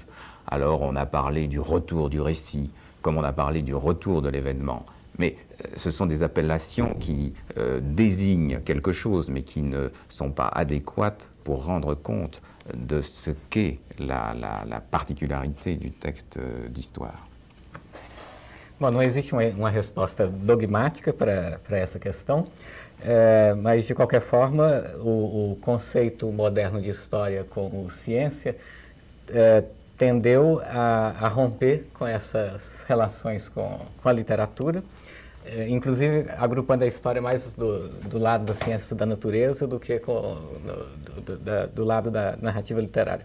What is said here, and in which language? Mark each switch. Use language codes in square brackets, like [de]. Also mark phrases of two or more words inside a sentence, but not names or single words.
[fr] Alors on a parlé du retour du récit, comme on a parlé du retour de l'événement, mais ce sont des appellations qui désignent quelque chose, mais qui ne sont pas adéquates pour rendre compte de ce qu'est la particularité du texte d'histoire. [pt] Bom, não existe uma resposta dogmática para essa questão, mas de qualquer forma o conceito moderno de história como ciência tendeu a romper com essas relações com a literatura, inclusive agrupando a história mais do lado das ciências da natureza do que do lado da narrativa literária.